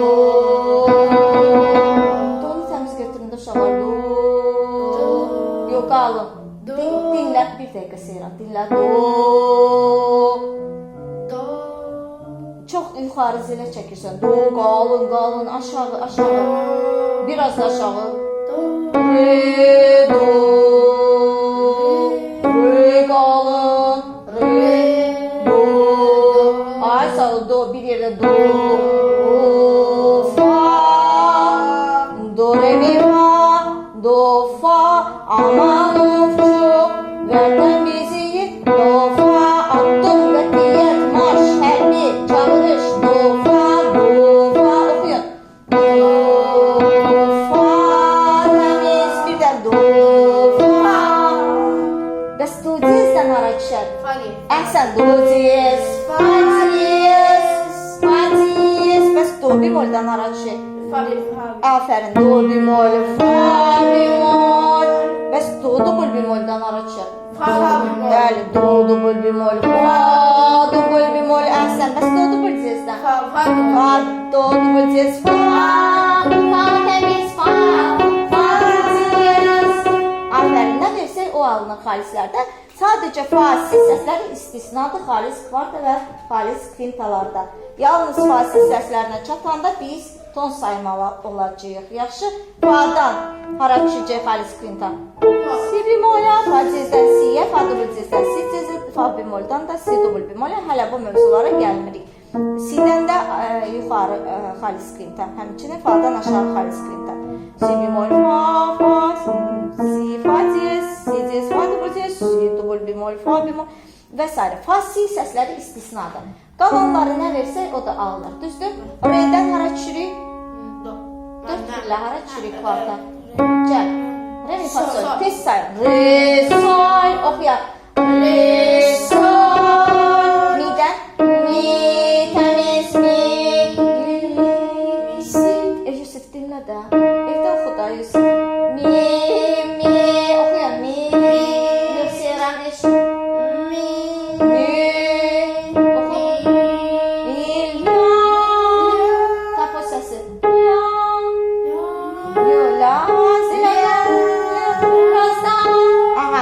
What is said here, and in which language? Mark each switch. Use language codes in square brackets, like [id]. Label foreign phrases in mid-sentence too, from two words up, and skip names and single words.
[az] Donu təmiz götüründə uşaqlar. Do. Yox, qalın. Dinlə, bir dəqiqə Seyran, dinlə. Do. Do. Çox yuxarı zilə çəkirsən. Do, qalın, qalın, aşağı, aşağı. Biraz da aşağı. Do. Re, do. Re, qalın. Re, do. Ay sağ ol, do, bir yerdə do. Fa. Do, re, mi, fa. Do, fa. Aman ofçu. Vətən bizi. Do, fa. Attım qətiyyət. Marş, hərbi, çağırış. Do, fa. Do, fa. Oxuyun. Do, fa. Təmiz. Bir də do, fa. Bəs do diyezdən hara düşər? Fa diyez. Əhsən, do diyez. Fa diyez. Fa diyez. Bəs do bemoldan hara düşər? Fa diyez. Aferin, do bemol, fa bemol. Bəs do dubul bemoldan hara düşər? Fa bemol. Bəli, do dubul bemol, fa dubul bemol. Əhsən, bəs do dubul diyezdən? Fa diyez. Fa, do dubul diyez, fa təmiz, fa diyez. Aferin, nə dersək o alınır xalislərdə. Sadəcə fasil səsləri istisnadır xalis kvarta və xalis kvintalarda. Yalnız fasil səslərinə çatanda biz ton saymalı olacağıq. Yaxşı, fa'dan hara düşəcək xalis kvinta? Si bemolə, fa diyezdən si'yə, fa dubul diyezdən si diyezə, fa bemoldan da si dubul bemolə. Hələ bu mövzulara gəlmirik. Si'dən də yuxarı xalis kvinta, həmçinin fa'dan aşağı xalis kvinta. Si bemol, fa, si, fa diyez, si diyez, fa dubul diyez, si dubul bemol, fa bemol və s. Fasil səsləri istisnadır. Qalanları nə versək o da alınır. Düzdür? Re'dən hara düşürük? Do. 4 birlə hara düşürük kvarta? Gəl. Re, mi, fa, sol. Sol. Tez sayın. Re, sol. Oxuyaq. Re, sol. Mi'dən? Mi, təmiz, mi. Si. Yusuf dinlə də. Evdə oxu da Yusuf. Mi, oxuyaq. Mi. Yoxsayıram eş. Mi. Oxu. La. Tap o səsi. La. Yo, la. Silə. Aha.